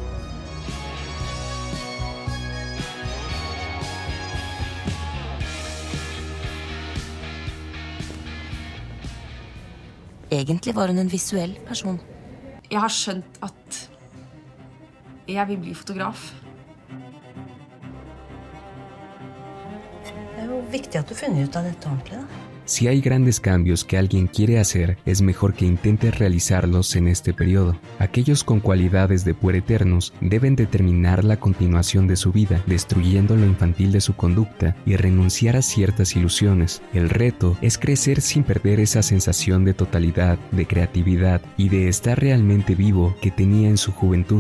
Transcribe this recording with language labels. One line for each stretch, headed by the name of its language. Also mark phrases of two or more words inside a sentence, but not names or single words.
Norwegian: Egentlig var hun en visuell person. Jeg har skjønt at jeg vil bli fotograf. Det jo viktig at du finner ut av dette ordentlig, da.
Spanish: Si hay grandes cambios que alguien quiere hacer, es mejor que intente realizarlos en este periodo. Aquellos con cualidades de puereternos deben determinar la continuación de su vida, destruyendo lo infantil de su conducta y renunciar a ciertas ilusiones. El reto es crecer sin perder esa sensación de totalidad, de creatividad y de estar realmente vivo que tenía en su juventud.